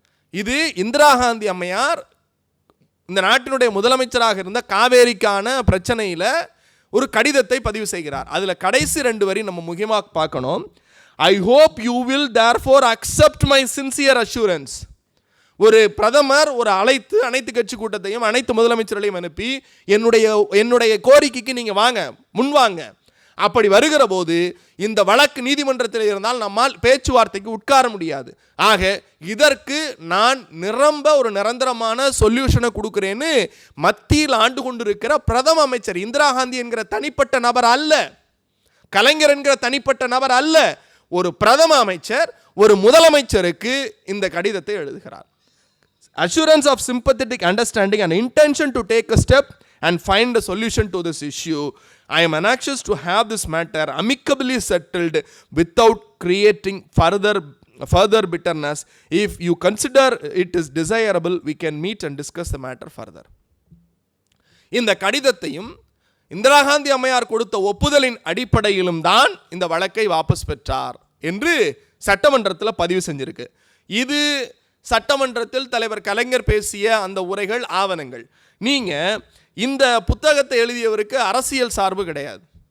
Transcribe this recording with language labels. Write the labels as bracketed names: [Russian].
[Tamil] இது இந்திரா காந்தி அம்மையார் இந்த நாட்டினுடைய முதலமைச்சராக இருந்த காவேரிக்கான பிரச்சனையில் ஒரு கடிதத்தை பதிவு செய்கிறார். அதில் கடைசி 2 வரி நம்ம முக்கியமாக பார்க்கணும். [English] I hope you will therefore accept my sincere assurance. [Tamil] ஒரு பிரதமர் அனைத்து கட்சி கூட்டத்தையும் அனைத்து முதலமைச்சர்களையும் அனுப்பி என்னுடைய கோரிக்கைக்கு நீங்கள் வாங்க, முன்வாங்க. அப்படி வருகிற போது இந்த வழக்கு நீதிமன்றத்தில் இருந்தால் நம்மால் பேச்சுவார்த்தைக்கு உட்கார முடியாது. ஆக இதற்கு நான் ஒரு நிரந்தரமான சொல்யூஷனை கொடுக்கிறேன்னு மத்தியில் ஆண்டு கொண்டிருக்கிற பிரதம அமைச்சர் இந்திரா காந்தி என்கிற தனிப்பட்ட நபர் அல்ல, கலைஞர் என்கிற தனிப்பட்ட நபர் அல்ல, ஒரு பிரதம அமைச்சர் ஒரு முதலமைச்சருக்கு இந்த கடிதத்தை எழுதுகிறார். [English] Assurance of sympathetic understanding and intention to take a step and find a solution to this issue. I am anxious to have this matter amicably settled without creating further bitterness. If you consider it is desirable, we can meet and discuss the matter further. [Tamil] இந்த கடிதத்தையும் இந்திரா காந்தி அம்மையார் கொடுத்த ஒப்புதலின் அடிப்படையிலும் தான் இந்த வழக்கை வாபஸ் பெற்றார் என்று சட்டமன்றத்தில் பதிவு செஞ்சிருக்கு. இது சட்டமன்றத்தில் தலைவர் கலைஞர் பேசிய அந்த உரைகள், ஆவணங்கள். நீங்கள் இந்த புத்தகத்தை எழுதியவருக்கு அரசியல் சார்பு கிடையாது.